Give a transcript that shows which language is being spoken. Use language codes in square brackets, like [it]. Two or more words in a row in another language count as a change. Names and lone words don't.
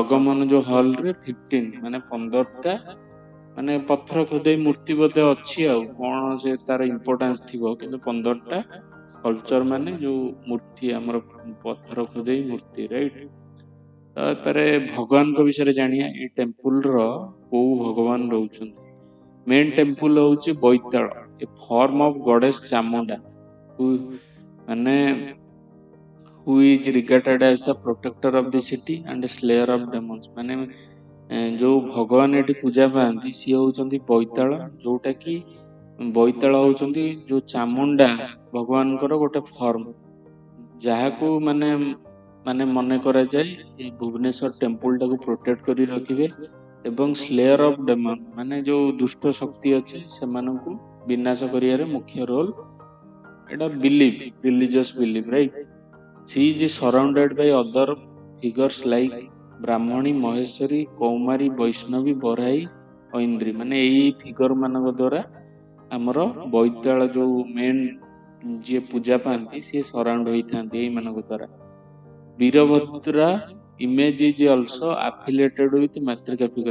[or] ଜଗମୋହନ ଯୋଉ ହଲରେ 15 ମାନେ 15ଟା ମାନେ ପଥର ଖୋଦେଇ ମୂର୍ତ୍ତି ବୋଧେ ଅଛି ଆଉ କଣ ସେ ତାର ଇମ୍ପୋର୍ଟାନ୍ସ ଥିବ, କିନ୍ତୁ 15ଟା କଲଚର ମାନେ ଯୋଉ ମୂର୍ତ୍ତି ଆମର ପଥର ଖୋଦେଇ ମୂର୍ତ୍ତି, ରାଇଟ। ତାପରେ ଭଗବାନଙ୍କ ବିଷୟରେ ଜାଣିବା, ଏଇ ଟେମ୍ପୁଲର କୋଉ ଭଗବାନ ରହୁଛନ୍ତି। [en] main temple ହଉଛି Baitala, a form of goddess Chamunda, ମାନେ who is regarded as the protector of the city and slayer of demons। [or] ମାନେ ଯୋଉ ଭଗବାନ ଏଠି ପୂଜା ପାଆନ୍ତି ସିଏ ହଉଛନ୍ତି ବୈତାଳ, ଯୋଉଟା କି ବୈତାଳ ହଉଛନ୍ତି ଯୋଉ ଚାମୁଣ୍ଡା ଭଗବାନଙ୍କର ଗୋଟେ ଫର୍ମ, ଯାହାକୁ ମାନେ ମାନେ ମନେ କରାଯାଏ ଏଇ ଭୁବନେଶ୍ୱର ଟେମ୍ପୁଲ ଟାକୁ ପ୍ରୋଟେକ୍ଟ କରି ରଖିବେ, ଏବଂ [en] slayer of demon [or] ମାନେ ଯୋଉ ଦୁଷ୍ଟ ଶକ୍ତି ଅଛି ସେମାନଙ୍କୁ ବିନାଶ କରିବାରେ ମୁଖ୍ୟ ରୋଲ। [en] ଏଟା belief, religious belief, right. She is surrounded by other figures like ବ୍ରାହ୍ମଣୀ, ମହେଶ୍ୱରୀ, କୌମାରୀ, ବୈଷ୍ଣବୀ, ବରାହୀ, ଐନ୍ଦ୍ରୀ। [or] ମାନେ ଏଇ ଫିଗର ମାନଙ୍କ ଦ୍ୱାରା ଆମର ବୈତାଳ ଯୋଉ ମେନ୍ ଯିଏ ପୂଜା ପାଆନ୍ତି ସିଏ ସରାଉଣ୍ଡ ହେଇଥାନ୍ତି ଏଇମାନଙ୍କ ଦ୍ୱାରା। [en] Virabhadra image is also affiliated with Matrika figure.